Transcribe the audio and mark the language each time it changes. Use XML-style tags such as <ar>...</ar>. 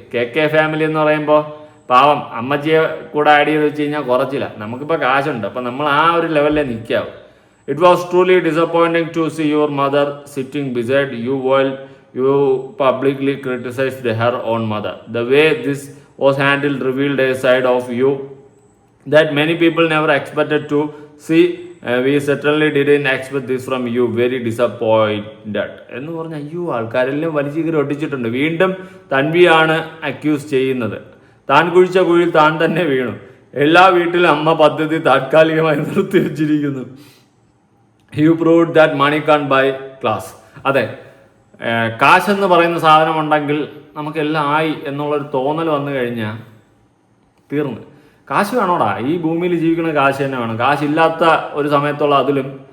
<ml>KK family എന്ന് പറയുമ്പോൾ പാവം അമ്മച്ചിയെ കൂടെ ആഡ് ചെയ്ത് വെച്ച് കഴിഞ്ഞാൽ കുറച്ചില്ല. നമുക്കിപ്പോൾ കാശുണ്ട്, അപ്പം നമ്മൾ ആ ഒരു ലെവലിലേ നിൽക്കാവും.</ml> <en>It was truly disappointing to see your mother sitting beside you while you publicly criticised her own mother. The way this was handled revealed a side of you that many people never expected to see. We certainly didn't expect this from you. Very disappointed</en> <ml>എന്ന് പറഞ്ഞ അയ്യോ, ആൾക്കാരെല്ലാം വലിച്ചു ഒട്ടിച്ചിട്ടുണ്ട്. വീണ്ടും തൻവിയാണ് accuse ചെയ്യുന്നത്. താൻ കുഴിച്ച കുഴിയിൽ താൻ തന്നെ വീണു. എല്ലാ വീട്ടിലും അമ്മ പദ്ധതി താൽക്കാലികമായി നിർത്തി വെച്ചിരിക്കുന്നു.</ml> <en>You proved that money can't buy class.</en> <ml>അതെ, കാശെന്ന് പറയുന്ന സാധനം ഉണ്ടെങ്കിൽ നമുക്കെല്ലാം ആയി എന്നുള്ളൊരു തോന്നൽ വന്നു കഴിഞ്ഞാൽ തീർന്ന്. കാശ് വേണോടാ, ഈ ഭൂമിയിൽ ജീവിക്കുന്ന കാശ് തന്നെ വേണം. കാശില്ലാത്ത ഒരു സമയത്തുള്ള അതിലും</ml>